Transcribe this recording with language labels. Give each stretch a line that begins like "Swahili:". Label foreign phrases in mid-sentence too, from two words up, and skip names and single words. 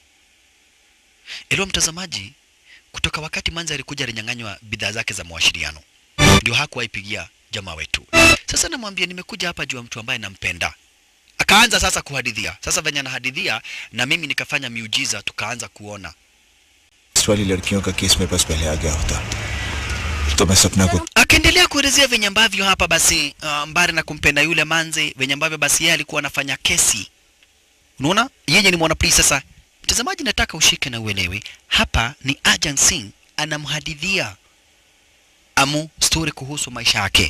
Swahili: Elo mtazamaji, kutoka wakati Manzi alikuja alinyang'anywa bidhaa zake za mawasiliano, ndio hakuwaipigia jamaa wetu. Sasa namwambia nimekuja hapa juu mtu ambaye nampenda. Akaanza sasa kuhadithia. Sasa venye anahadithia na mimi nikafanya miujiza tukaanza kuona.
Hindi: वाली लड़कियों का केस मेरे पास पहले आ गया होता तो मैं सपना को
Swahili: Akaendelea kuelezea venye ambavyo hapa basi mbali na kumpenda yule manze, venye ambavyo basi yeye alikuwa anafanya kesi. Unaona? Yeye ni mwanapolisi sasa. Mtazamaji, nataka ushike na uelewe. Hapa ni Arjan Singh anamhadithia Amu story kuhusu maisha yake.